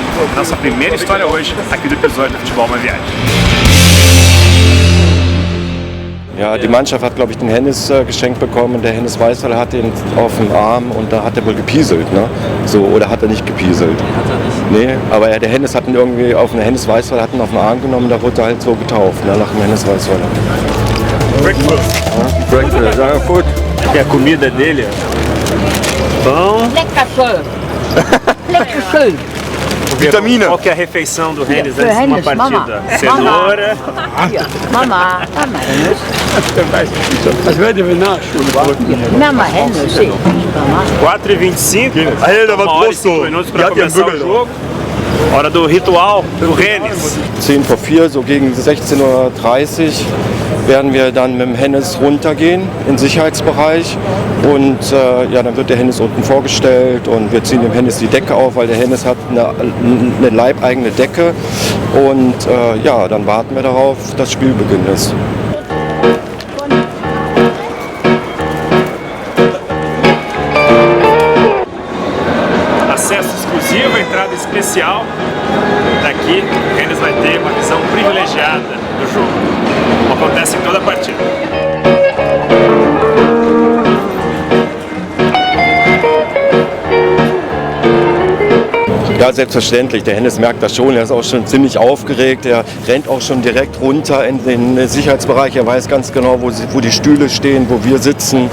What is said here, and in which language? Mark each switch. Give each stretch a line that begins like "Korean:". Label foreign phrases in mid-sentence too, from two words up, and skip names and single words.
Portuguese: Nossa primeira história hoje, aqui do episódio do Futebol, uma viagem.
German: Ja, die Mannschaft hat, glaube ich, den Hennes geschenkt bekommen. Der Hennes Weißweiler hatte ihn auf dem Arm und da hat er wohl gepieselt, ne? So, oder hat er nicht gepieselt? Nee, hat er nicht. Nee, aber der Hennes hat ihn irgendwie auf den Hennes Weißweiler, hat ihn auf den Arm genommen, da wurde er halt so getauft, ne? Nach dem Hennes Weißweiler. Breakfast. Breakfast, ja, gut.
Portuguese: Que a comida dele é pão.
German: Lecker schön. Lecker schön.
Portuguese: Vitamina. Qual que é a refeição do Hennes antes de uma partida? Cenoura.
German: Mama, Mama. Das werden wir nachschauen. Mama,
Portuguese: Hennes, sim. 4h25. Aí, dava 5 minutos para começar o jogo. Hora do ritual do Hennes.
German: 10 vor 4, so gegen 16:30 Uhr werden wir dann mit dem Hennes runtergehen in den Sicherheitsbereich und ja, dann wird der Hennes unten vorgestellt und wir ziehen dem Hennes die Decke auf, weil der Hennes hat eine leibeigene Decke und ja, dann warten wir darauf, dass Spielbeginn ist.
Portuguese: Acesso exclusivo, entrada especial. Daqui, o Hennes vai ter uma visão privilegiada do jogo, como acontece em toda a partida.
German: Ja, selbstverständlich. Der Hennes merkt das schon. Er ist auch schon ziemlich aufgeregt. Er rennt auch schon direkt runter in den Sicherheitsbereich. Er weiß ganz genau, wo die Stühle stehen, wo wir sitzen.